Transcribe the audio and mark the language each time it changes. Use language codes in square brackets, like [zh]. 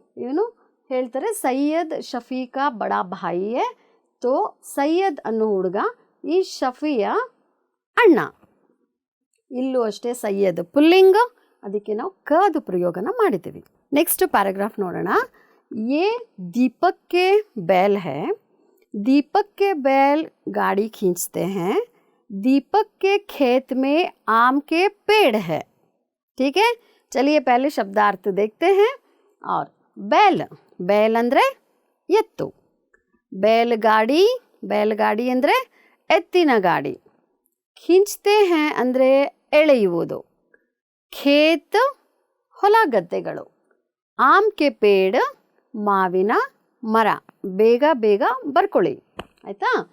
[kn] ಇವನು ಹೇಳ್ತಾರೆ [hi] ಸೈಯದ್ ಶಫಿ ಕಾ ಬಡಾ ಭಾಯಿ ಹೈ. [kn] ತೋ ಸೈಯದ್ ಅನ್ನೋ ಹುಡುಗ ಈ ಶಫಿಯ ಅಣ್ಣ. ಇಲ್ಲೂ ಅಷ್ಟೇ ಸೈಯದ್ ಪುಲ್ಲಿಂಗ, ಅದಕ್ಕೆ ನಾವು ಕದು ಪ್ರಯೋಗನ ಮಾಡಿದ್ದೀವಿ. ನೆಕ್ಸ್ಟ್ ಪ್ಯಾರಾಗ್ರಾಫ್ ನೋಡೋಣ. [hi] ಯೇ ದೀಪಕ್ ಕೆ बैल है. दीपक के बैल गाड़ी खींचते हैं. दीपक के खेत में आम के पेड़ है. ठीक है, चलिए पहले शब्दार्थ देखते हैं. और बैल, बैल [kn] ಅಂದರೆ ಎತ್ತು. बैलगाड़ी ಅಂದರೆ ಎತ್ತಿನ ಗಾಡಿ. [hi] ಖೀಂಚ್ತೆ ಹೈ [kn] ಅಂದರೆ ಎಳೆಯುವುದು. ಖೇತ್ ಹೊಲ ಗದ್ದೆಗಳು. [hi] ಆಮ್ ಕೆ ಪೇಡ್ [kn] ಮಾವಿನ ಮರ. ಬೇಗ ಬೇಗ ಬರ್ಕೊಳ್ಳಿ ಆಯಿತಾ.